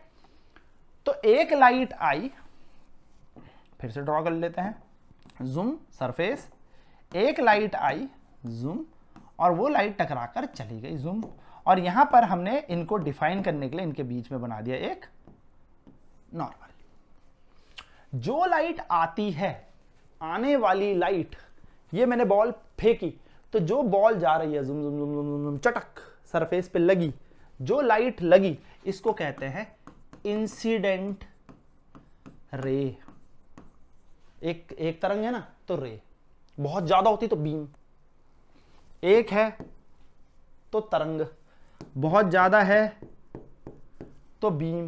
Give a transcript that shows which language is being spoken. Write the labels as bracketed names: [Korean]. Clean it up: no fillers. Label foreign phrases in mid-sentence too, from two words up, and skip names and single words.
[Hindi] तो एक लाइट आई, फिर से ड्रॉ कर लेते हैं, जूम, सरफेस, एक लाइट आई, जूम, और वो लाइट टकराकर चली गई, जूम। और यहां पर हमने इनको डिफाइन करने के लिए इनके बीच में बना दिया एक नॉर्मल। जो लाइट आती है, आने वाली लाइट, ये मैंने बॉल फेंकी तो जो बॉल जा रही है जुम जुम जुम जुम जुम चटक सरफेस पे लगी, जो लाइट लगी, इसको कहते हैं [English] incident ray. [Hindi] एक तरंग है ना, तो रे। बहुत ज्यादा होती तो बीम। एक है तो तरंग, बहुत ज्यादा है तो बीम।